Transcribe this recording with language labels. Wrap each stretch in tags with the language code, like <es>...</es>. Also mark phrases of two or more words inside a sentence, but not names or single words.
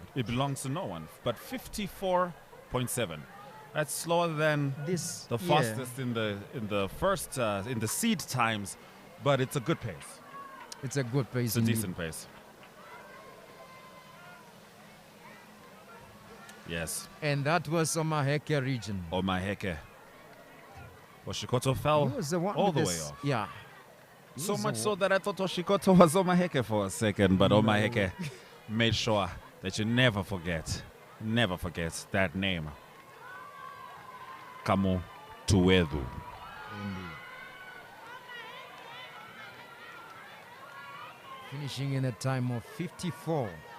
<en>It belongs to no one, but 54.7. That's slower than This, the yeah. fastest in the first in the seed times, but it's a good pace. It's a good pace. It's a indeed. decent pace. Yes. And that was Omaheke region. Omaheke. Oshikoto fell He was the one all with the this- way off. Yeah. So was much the so that I thought Oshikoto was Omaheke for a second, but Omaheke made sure that you never forget that name. Kamu Tuwedu. Finishing in a time of 54.</en>